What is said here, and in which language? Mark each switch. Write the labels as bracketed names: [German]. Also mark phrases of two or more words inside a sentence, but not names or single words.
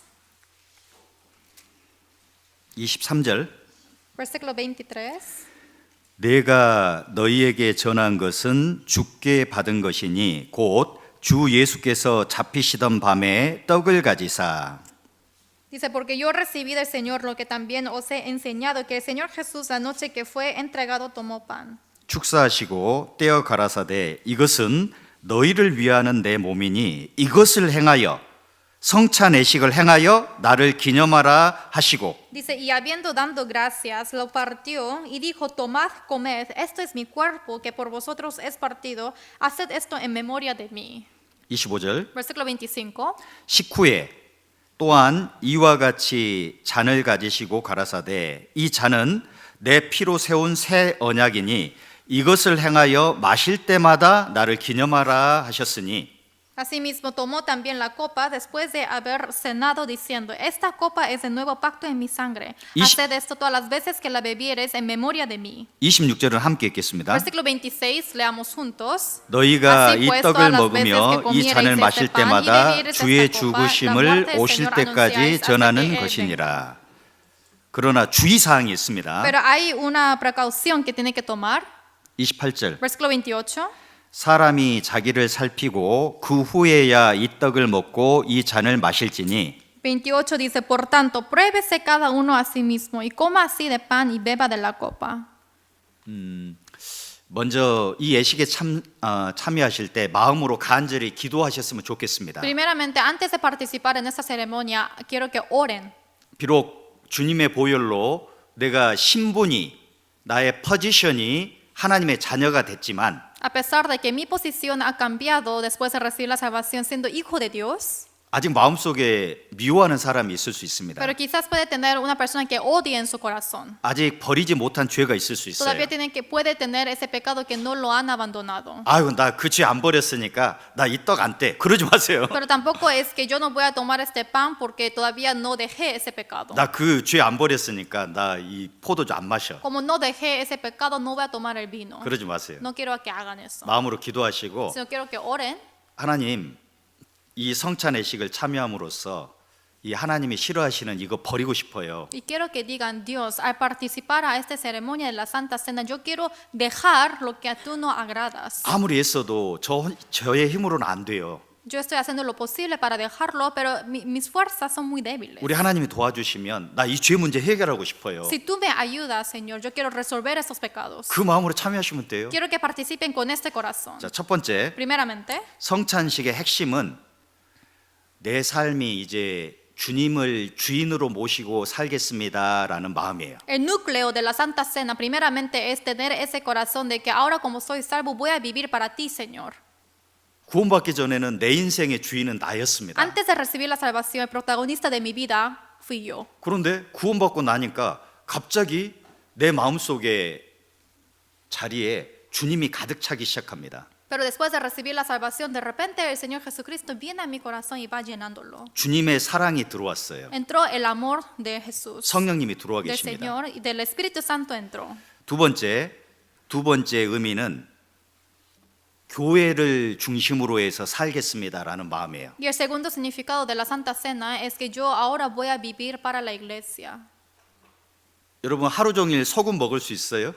[Korean] 23절 [Spanish] Versículo 23. [Korean] 내가 너희에게 전한 것은 주께 받은 것이니 곧 주 예수께서 잡히시던 밤에 떡을 가지사 [Spanish] Dice, porque yo recibí del Señor lo que también os he enseñado, que el Señor Jesús la noche que fue entregado tomó pan. [Korean] 축사하시고 떼어 가라사대 이것은 너희를 위하는 내 몸이니 이것을 행하여 성찬 내식을 행하여 나를 기념하라 하시고 [Spanish] Dice, y habiendo dando gracias, lo partió y dijo, tomad, comed, esto es mi cuerpo que por vosotros es partido, haced esto en memoria de mí. [Korean] 25절 [Spanish] Versículo 25. [Korean] 식후에 또한 이와 같이 잔을 가지시고 가라사대 이 잔은 내 피로 세운 새 언약이니 이것을 행하여 마실 때마다 나를 기념하라 하셨으니 [Spanish] Asimismo tomó también la copa después de haber cenado diciendo, esta copa es el nuevo pacto en mi sangre. Haced esto todas las veces que la bebieres en memoria de mí. [Korean] 26절은 함께 읽겠습니다. [Spanish] Versículo 26, leamos juntos. [Korean] 너희가 [Spanish] Así [Korean] 이 [Spanish] pues, [Korean] 떡을 [Spanish] todas las [Korean] 먹으며 [Spanish] veces que [Korean] 이 [Spanish] comiereis [Korean] 잔을 [Spanish] este [Korean] 마실 [Spanish] pan y [Korean] 때마다 [Spanish] bebiereis [Korean] 주의 [Spanish] esta copa, la [Korean] 죽으심을 [Spanish] muerte del [Korean] 오실 [Spanish] Señor [Korean] 때까지 [Spanish] anunciáis hasta [Korean] 전하는 [Spanish] que Él [Korean] 것이니라. 그러나 주의사항이 있습니다. [Spanish] Pero hay una precaución que tiene que tomar. [Korean] 28절 [Spanish] Versículo 28. [Korean] 사람이 자기를 살피고 그 후에야 이 떡을 먹고 이 잔을 마실지니 [Spanish] 28 dice, por tanto, pruébese cada uno a sí mismo y coma así de pan y beba de la copa. [Korean] 먼저 이 예식에 참여하실 때 마음으로 간절히 기도하셨으면 좋겠습니다. [Spanish] Primeramente, antes de participar en esta ceremonia, quiero que oren. [Korean] 비록 주님의 보혈로 내가 신분이 나의 포지션이 하나님의 자녀가 됐지만 [Spanish] A pesar de que mi posición ha cambiado después de recibir la salvación siendo hijo de Dios, [Korean] 아직 마음속에 미워하는 사람이 있을 수 있습니다. [Spanish] pero quizás puede tener una persona que odie en su corazón. [Korean] 아직 버리지 못한 죄가 있을 수 있어요. [Spanish] Todavía puede tener ese pecado que no lo han abandonado. [Korean] 아유, 나 그 죄 안 버렸으니까 나 이 떡 안 떼. 그러지 마세요. [Spanish] Pero tampoco es que yo no voy a tomar este pan porque todavía no dejé ese pecado. [Korean] 나 그 죄 안 버렸으니까 나 이 포도주 안 마셔. [Spanish] Como no dejé ese pecado, no voy a tomar el vino. [Korean] 그러지 마세요. [Spanish] No quiero que hagan eso. [Korean] 마음으로 기도하시고 [Spanish] Sino quiero que oren. [Korean] 하나님 이 성찬 예식을 참여함으로써 이 하나님이 싫어하시는 이거 버리고 싶어요. [Spanish] Y quiero que digan, Dios, al participar a esta ceremonia de la Santa Cena, yo quiero dejar lo que a tú no agradas. [Korean] 아무리 애써도 저의 힘으로는 안 돼요. [Spanish] Yo estoy haciendo lo posible para dejarlo, pero mis fuerzas son muy débiles. [Korean] 우리 하나님이 도와주시면 나 이 죄 문제 해결하고 싶어요. [Spanish] Si tú me ayudas, Señor, yo quiero resolver estos pecados. [Korean] 그 마음으로 참여하시면 돼요. [Spanish] Quiero que participen con este corazón. [Korean] 자, 첫 번째 [Spanish] Primeramente, [Korean] 성찬식의 핵심은 내 삶이 이제 주님을 주인으로 모시고 살겠습니다라는 마음이에요. [Spanish] el núcleo de la Santa Cena, primeramente, es tener ese corazón de que ahora como soy salvo, voy a vivir para ti, Señor. [Korean] 구원받기 전에는 내 인생의 주인은 나였습니다. [Spanish] Antes de recibir la salvación, el protagonista de mi vida fui yo. [Korean] 그런데 구원받고 나니까 갑자기 내 마음속에 자리에 주님이 가득 차기 시작합니다. [Spanish] Pero después de recibir la salvación, de repente el Señor Jesucristo viene a mi corazón y va llenándolo. [Korean] 주님의 사랑이 들어왔어요. [Spanish] Entró el amor de Jesús, [Korean] 성령님이 들어와 [Spanish] del [Korean] 계십니다. [Spanish] Señor y del Espíritu Santo entró. [Korean] 두 번째 의미는 교회를 중심으로 해서 살겠습니다라는 마음이에요. [Spanish] Y el segundo significado de la Santa Cena es que yo ahora voy a vivir para la iglesia. [Korean] 여러분 하루 종일 소금 먹을 수 있어요?